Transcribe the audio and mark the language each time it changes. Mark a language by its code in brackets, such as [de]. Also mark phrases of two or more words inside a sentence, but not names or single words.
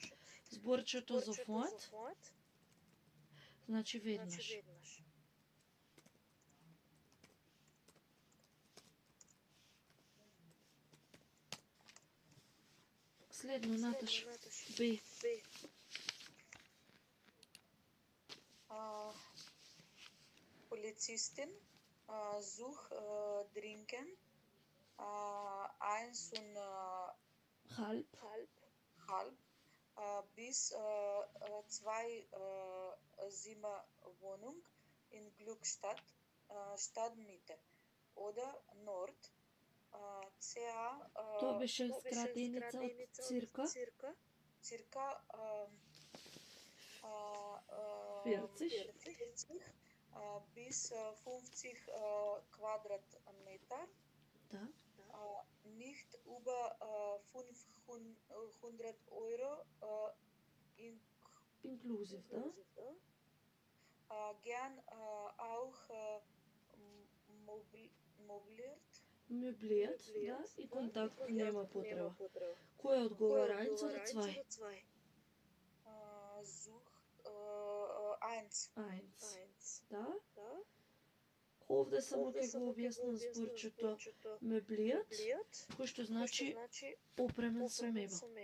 [mk] Зборчето sofort значи веднаш. Следно, Наташ. Б. [de] Polizistin sucht dringend eins und halb bis 2 Zimmerwohnung in Glückstadt, Stadtmitte oder Nord CA. [mk] Тоа беше скратеница од цирка. [de] Circa 40. 40 bis 50 Quadratmeter. [mk] Да. [de] Nicht über 500 Euro [mk] Инклюзив, да. [de] Gern auch mobiliert. [mk] Меблијат, да, и контакт нема потреба. Кој е одговарањето за цвај? [de] Such 1. [mk] Ајнц. Да. Овде само ќе го објаснам зборчето меблијат, кој што значи опремен со мебел.